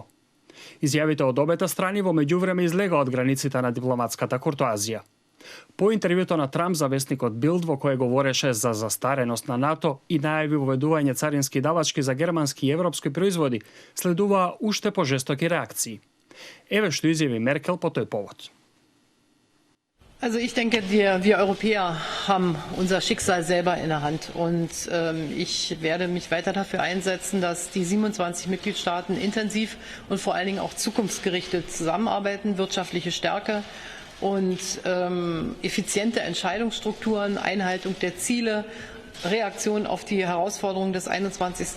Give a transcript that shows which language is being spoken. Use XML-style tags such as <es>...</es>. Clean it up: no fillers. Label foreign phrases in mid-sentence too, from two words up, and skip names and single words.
<mk>Изјавите од обете страни во меѓувреме излега од границите на дипломатската куртоазија. По интервјуто на Трамп за весникот Билд во кое говореше за застареност на НАТО и најави воведување царински давачки за германски и европски производи, следуваа уште пожестоки реакции. Еве што изјави Меркел по тој повод.</mk> <de>Also ich denke, wir Europäer haben unser Schicksal selber in der Hand und ich werde mich weiter dafür einsetzen, dass die 27 Mitgliedstaaten intensiv und vor allen Dingen auch zukunftsgerichtet zusammenarbeiten, wirtschaftliche Stärke und effiziente Entscheidungsstrukturen, Einhaltung der Ziele, Reaktion auf die Herausforderungen des 21.</de>